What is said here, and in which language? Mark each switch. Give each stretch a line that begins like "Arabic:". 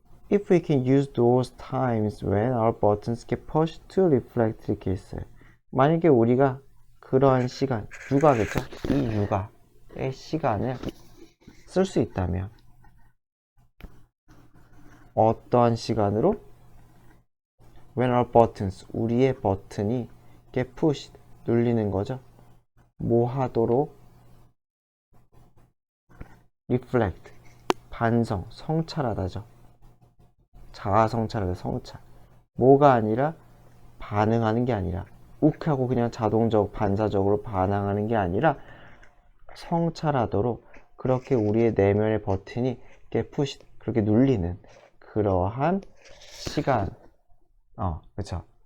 English: If we can use those times when our buttons get pushed to reflect,
Korean: 이렇게 있어요. 만약에 우리가 그러한 시간, 육아겠죠? 이 육아의 시간을 쓸 수 있다면 어떠한 시간으로?
English: When our buttons,
Korean: 우리의 버튼이
English: get pushed,
Korean: 눌리는 거죠. 뭐 하도록? reflect, 반성, 성찰하다죠. 자아 성찰하다, 성찰. 뭐가 아니라 반응하는 게 아니라 욱하고 그냥 자동적 반사적으로 반응하는 게 아니라 성찰하도록, 그렇게 우리의 내면의 버튼이
English: get pushed,
Korean: 그렇게 눌리는 그러한 시간, 그쵸?